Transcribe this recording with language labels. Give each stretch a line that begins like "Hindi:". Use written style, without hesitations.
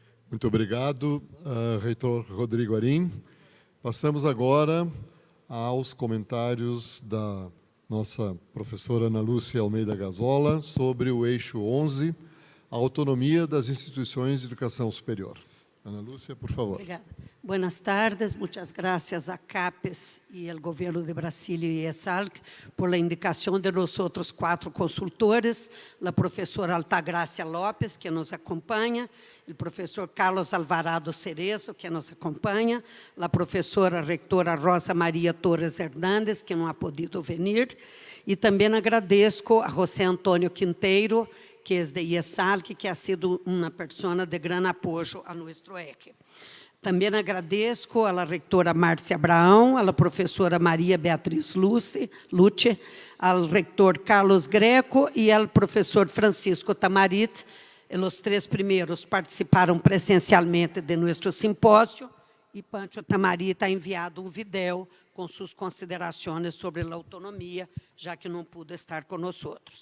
Portuguese: Muito obrigado, reitor Rodrigo Arim. Passamos agora aos comentários da nossa professora Ana Lúcia Almeida Gazola sobre o eixo 11, a autonomia das instituições de educação superior. Ana Lúcia, por favor. Obrigada.
Spanish: Buenas tardes, muchas gracias a CAPES y el Gobierno de Brasilia y ESALC por la indicación de los otros 4 consultores, la profesora Altagracia López, que nos acompaña, el profesor Carlos Alvarado Cerezo, que nos acompaña, la profesora rectora Rosa María Torres Hernández, que no ha podido venir, y también agradezco a José Antonio Quinteiro, que es de IESALC, que ha sido una persona de gran apoyo a nuestro eje.
Portuguese: Também agradeço à rectora Márcia Abraão, à professora Maria Beatriz Lute, ao rector Carlos Greco e ao professor Francisco Tamarit. Os 3 primeiros participaram presencialmente de nosso simpósio e Pancho Tamarit
Spanish: ha enviado
Portuguese: um vídeo com suas considerações sobre a autonomia, já que não
Spanish: pudo
Portuguese: estar conosco.